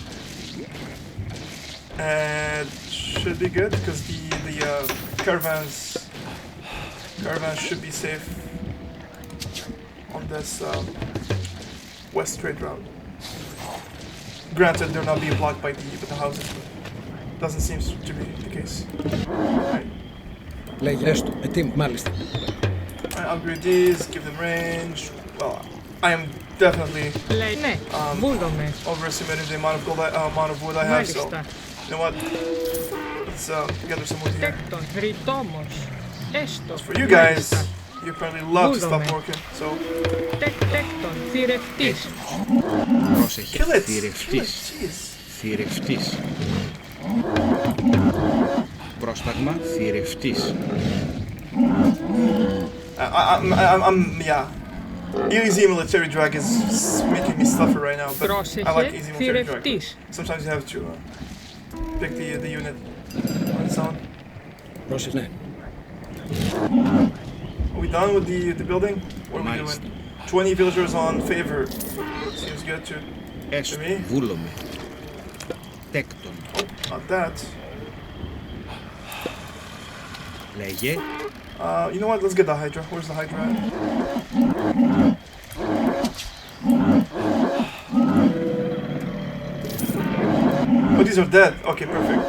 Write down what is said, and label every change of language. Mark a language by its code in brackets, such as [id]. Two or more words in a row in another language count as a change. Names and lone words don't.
[en] And should be good because the caravans should be safe on this west trade route. Granted, they're not being blocked by the houses, but doesn't seem to be the case. Right. [el] Λέγε, έστω, ετοίμο, μάλιστα. [en] I upgrade these, give them range. Well, I am definitely overestimating the amount of gold, amount of wood I have. So, you know what? Let's gather some wood here. As for you guys, you apparently love to stop working. So, [el] Πρόσεχε, [en] kill it. [el] θηρευτής. Πρόσταγμα, θηρευτής. [en] Yeah. Easy military drag is making me suffer right now, but I like easy military drag. Sometimes you have to pick the unit on its own. [el] Πρόσεχε, ναι. [en] Are we done with the building? What are we doing? 20 villagers on favor. Seems good to me. [el] Βούλομαι. Τέκτον. [en] Oh, not that. [el] Λέγε. [en] You know what? Let's get the Hydra. Where's the Hydra at? Oh, these are dead. Okay, perfect.